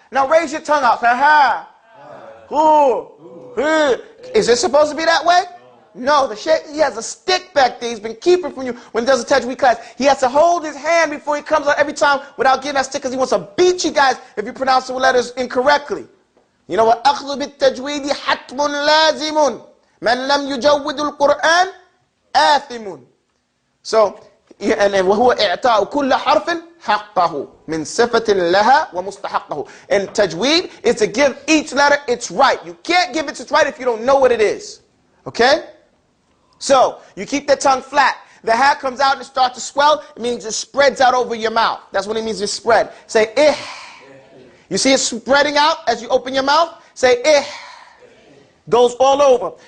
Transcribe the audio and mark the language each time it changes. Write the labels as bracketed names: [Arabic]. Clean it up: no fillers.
[English] Now raise your tongue out. Say ha. Who. He. Is it supposed to be that way? No, the sheikh, he has a stick back there. He's been keeping from you when he does a tajweed class. He has to hold his hand before he comes out every time without getting that stick because he wants to beat you guys if you pronounce the letters incorrectly. You know what? [Arabic] أخذ بالتجويد حتم لازم من لم يجود القرآن آثم. [English] So, and [Arabic] وهو إعطاء كل حرف حقه من صفة لها ومستحقه. [English] And tajweed is to give each letter its right. You can't give it its right if you don't know what it is. Okay? So, you keep the tongue flat. The ha comes out and it starts to swell. It means it spreads out over your mouth. That's what it means to spread. Say ih. You see it spreading out as you open your mouth? Say ih. Goes all over.